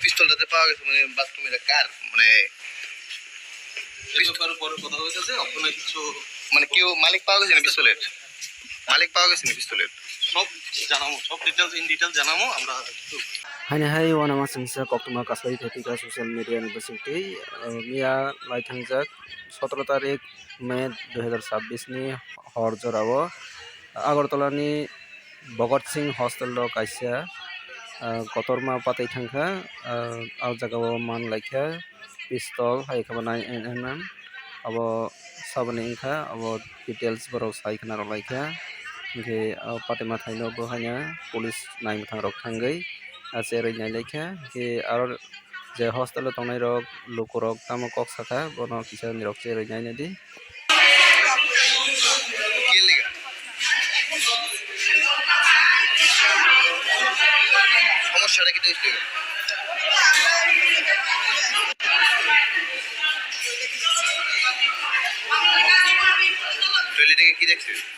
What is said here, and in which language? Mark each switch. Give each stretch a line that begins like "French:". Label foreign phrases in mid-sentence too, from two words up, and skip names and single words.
Bangla: পিস্তলটাতে পাওয়া গেছে মানে বাথরুমে এটা কার মানে পরে কথা হইতেছে আপনার কিছু মানে কেউ মালিক পাওয়া গেছে না পিস্তলের? মালিক পাওয়া গেছে না পিস্তলের? সব জানাবো, সব
English: details in details
Bangla: জানাবো আমরা একটু।
Kok Borok: Hai wana masingsa koktuma kaslai thepika social media ni basingtui mia laithangjak 17 tarik May 2026 ni hor jorao Agartala ni Bhagat Singh hostel lo kaisa kotorma patai thangkha al jagao man laikha pistol hai khaba nai enam abo sabani ingkha abo details borok sai khana rok laikha ingke patima thaino bo hanya police nai muthang rok thangai acheroi nai laikha ke aro je hostel tongnai rok lukurok tamo kok saka bono kisa ni rok cheroi nai nadi
Bangla: কে লেগা সমস্যাটা কি হইছে? টয়লেটে কি দেখছে?